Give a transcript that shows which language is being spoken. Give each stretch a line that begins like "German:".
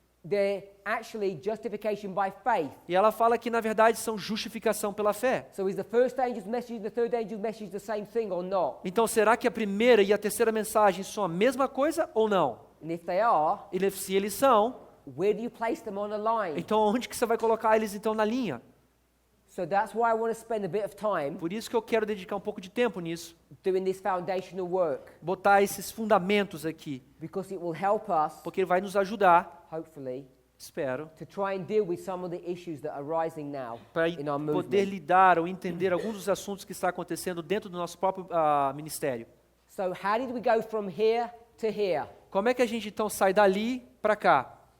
English: They're actually justification by faith.
Portuguese: E ela fala que na verdade são justificação pela fé.
English: So is the first angel's message and the third angel's message the same thing or not?
Portuguese: Então será que a primeira e a terceira mensagem são a mesma coisa ou não?
English: And if they are,
Portuguese: E se eles são,
English: where do you place them on a line?
Portuguese: então onde que você vai colocar eles então na linha?
English: So that's why I want to spend a bit of time
Portuguese: Por isso que eu quero dedicar um pouco de tempo nisso.
English: doing this foundational work,
Portuguese: Botar esses fundamentos aqui.
English: because it will help us,
Portuguese: Porque ele vai nos ajudar,
English: hopefully,
Portuguese: espero,
English: to try and deal with some of the issues that are rising now
Portuguese: para
English: in our
Portuguese: poder
English: movement.
Portuguese: lidar ou entender alguns dos assuntos que está acontecendo dentro do nosso próprio ministério.
English: So how did we go from here to here?
Portuguese: Como é que a gente então sai dali para cá?